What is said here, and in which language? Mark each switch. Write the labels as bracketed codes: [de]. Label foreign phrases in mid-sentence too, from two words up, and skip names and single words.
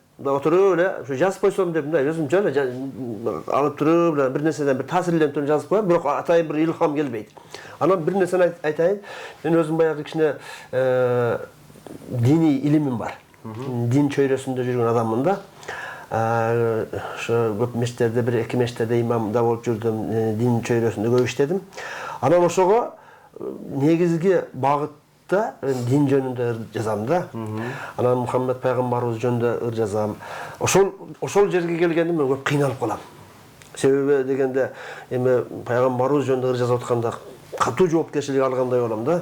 [ky] Мында отуруп эле ушу жазып койсом деп мындай өзүм жөн эле алып туруп бир нерседен бир таасирленип жазып коем, бирок атайын бир илхам келбейт. Анан бир нерсени айтайын. Мен өзүм баягы кичине диний илимим бар. Дин чөйрөсүндө жүргөн адаммын да. [kk] Ошо көп мешіттерде, бір-екі мешіттерде имамда болып жүрдім, [ky] дин чөйрөсүндө көп иштедим. Анан ошого негизги багытта дин жөнүндө ыр жазам да. Анан Мухаммед пайгамбарыбыз жөнүндө ыр жазам. Ошол жерге келгенде мен көп кыйналып калам. Себеби дегенде эми пайгамбарыбыз жөнүндө ыр жазып атканда катуу жоопкерчилик алгандай болом да.